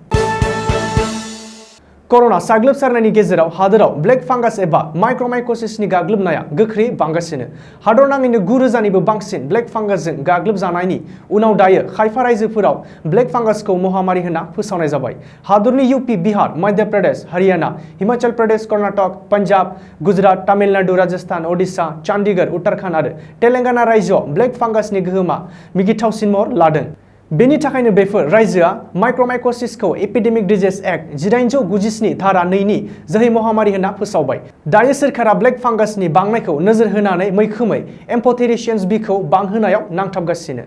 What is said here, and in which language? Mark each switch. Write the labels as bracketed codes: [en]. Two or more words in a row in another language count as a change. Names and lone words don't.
[brx] कर'ना साग्लोबसारनायनि गेजेराव हादोराव [en] black fungus [brx] एबा माइक्र'माइकोसिसनि गाग्लोबनाया गोख्रै बांगासिनो। हादर नाङैनो 9,000निबो बांसिन [en] black fungus-जों [brx] गाग्लोबजानायनि उनाव दायो खायफा रायजोफोराव [en] black fungus-खौ [brx] महामारी होनना फोसावनाय जाबाय। हादरनि यूपी, बिहार, मध्य प्रदेश, हरियाणा, हिमाचल प्रदेश, कर्नाटक, पान्जाब, गुजरात, तामिलनाडु, राजस्थान, ओडिशा, चंडीगढ़, उत्तराखंड आरो तेलेंगाना रायजोआव [en] black fungus-नि [brx] गोहोमा मिगिथावसिन महर लादों। बेनि थाखायनो बेफोर रायजोआ माइक्र'माइकोसिसखौ एपिडेमिक डिजीज एक्ट 1897 धारा 2 नि जोहै महामारी होनना फोसावबाय। दायो सोरखारा [en] black fungus-नि [brx] बांनायखौ नोजोर होनानै मैखोमै एम्फ'टेरिशियन्स बिखौ बांहोनायाव नांथाबगासिनो।